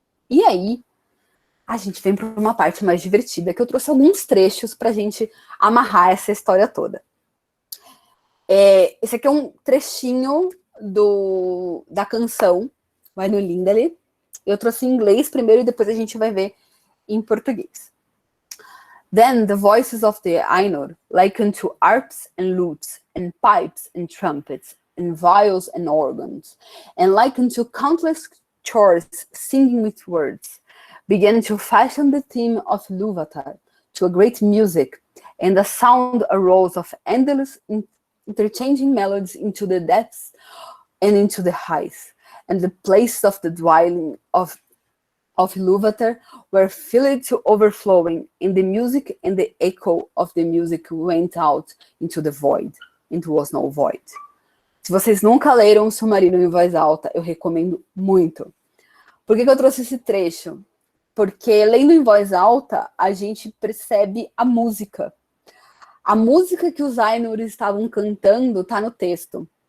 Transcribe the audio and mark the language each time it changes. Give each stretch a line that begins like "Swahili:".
Portuguese: E aí, a gente vem para uma parte mais divertida, que eu trouxe alguns trechos para a gente amarrar essa história toda. Esse aqui é um trechinho da canção, vai no Lindale. Eu trouxe em inglês primeiro e depois a gente vai ver em português.
English: Then the voices of the Ainur, like unto harps and lutes, and pipes and trumpets, and viols and organs, and like unto countless choirs singing with words, began to fashion the theme of Ilúvatar to a great music, and the sound arose of endless interchanging melodies into the depths and into the heights, and the places of the dwelling of Ilúvatar were filled to overflowing, and the music and the echo of the music went out into the void, and it was no void.
Portuguese: Se vocês nunca leram o Silmarillion em voz alta, eu recomendo muito. Por que eu trouxe esse trecho? Porque lendo em voz alta, a gente percebe a música. A música que os Ainur estavam cantando está no texto.